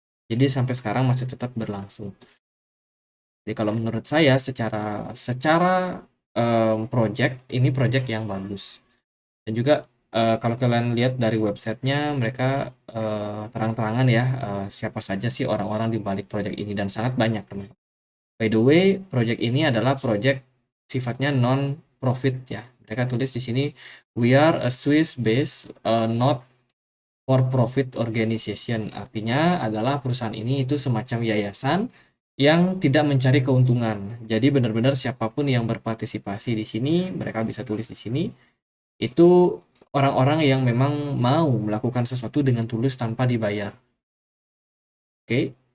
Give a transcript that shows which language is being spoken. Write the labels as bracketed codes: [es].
[id] Jadi sampai sekarang masih tetap berlangsung. Jadi kalau menurut saya secara secara project ini project yang bagus. Dan juga kalau kalian lihat dari websitenya mereka terang-terangan ya siapa saja sih orang-orang di balik project ini, dan sangat banyak teman. [en] By the way, [id] project ini adalah project sifatnya non profit ya. Mereka tulis di sini, [en] we are a Swiss based not for profit organization. [id] Artinya adalah perusahaan ini itu semacam yayasan yang tidak mencari keuntungan. Jadi benar-benar siapapun yang berpartisipasi di sini, mereka bisa tulis di sini, itu orang-orang yang memang mau melakukan sesuatu dengan tulus tanpa dibayar. Oke.